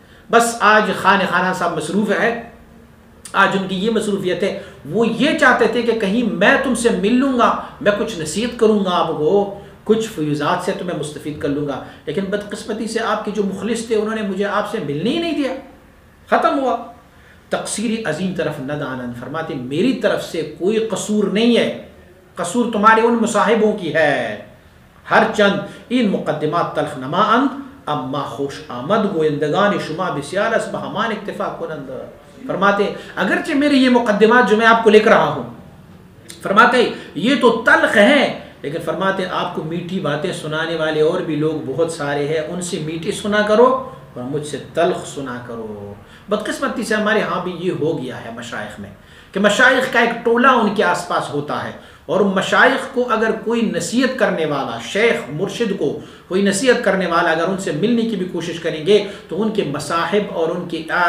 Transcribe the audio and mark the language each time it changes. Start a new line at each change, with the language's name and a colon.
Urdu: بس آج خان خانہ صاحب مصروف ہے، آج ان کی یہ مصروفیت ہے، وہ یہ چاہتے تھے کہ کہیں میں تم سے مل لوں گا، میں کچھ نصیحت کروں گا آپ کو، کچھ فیوزات سے تمہیں مستفید کر لوں گا، لیکن بدقسمتی سے آپ کے جو مخلص تھے انہوں نے مجھے آپ سے ملنے ہی نہیں دیا. ختم ہوا.
Persian: تقصیری عظیم طرف ندانند.
Urdu: فرماتے میری طرف سے کوئی قصور نہیں ہے، قصور تمہارے ان مصاحبوں کی ہے.
Persian: ہر چند این مقدمات تلخ نما اند اما خوش آمد گویندگان شما بسیار اس بہمان اکتفا کنند.
Urdu: فرماتے اگرچہ میرے یہ مقدمات جو میں آپ کو لکھ رہا ہوں، فرماتے یہ تو تلخ ہیں، لیکن فرماتے آپ کو میٹھی باتیں سنانے والے اور بھی لوگ بہت سارے ہیں، ان سے میٹھی سنا کرو اور مجھ سے تلخ سنا کرو۔ بدقسمتی سے ہمارے ہاں بھی یہ ہو گیا ہے مشائخ میں کہ مشائخ کا ایک ٹولہ ان کے آس پاس ہوتا ہے، اور مشائخ کو اگر کوئی نصیحت کرنے والا، شیخ مرشد کو کوئی نصیحت کرنے والا اگر ان سے ملنے کی بھی کوشش کریں گے تو ان کے مصاحب اور ان کے